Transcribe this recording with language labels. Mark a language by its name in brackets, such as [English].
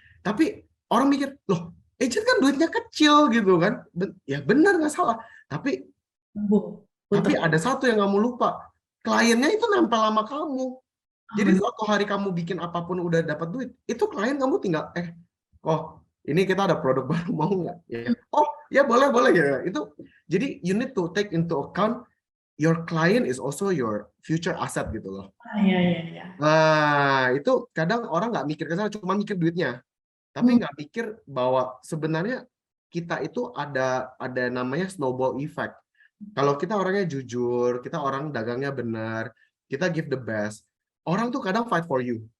[Indonesian] Tapi orang mikir, loh, agent kan duitnya kecil gitu kan. Ya benar, nggak salah. Tapi ada satu yang kamu lupa. Kliennya itu nempel sama kamu. Jadi suatu hari kamu bikin apapun udah dapat duit, itu klien kamu tinggal ini kita ada produk baru, mau nggak? Ya. Oh ya boleh ya. Itu jadi [English] you need to take into account your client is also your future asset [Indonesian] gitu loh. Iya. Nah itu kadang orang nggak mikir ke sana, cuma mikir duitnya, tapi nggak mikir bahwa sebenarnya kita itu ada namanya snowball effect. Kalau kita orangnya jujur, kita orang dagangnya benar, kita [English] give the best, [Indonesian] orang tuh kadang [English] fight for you.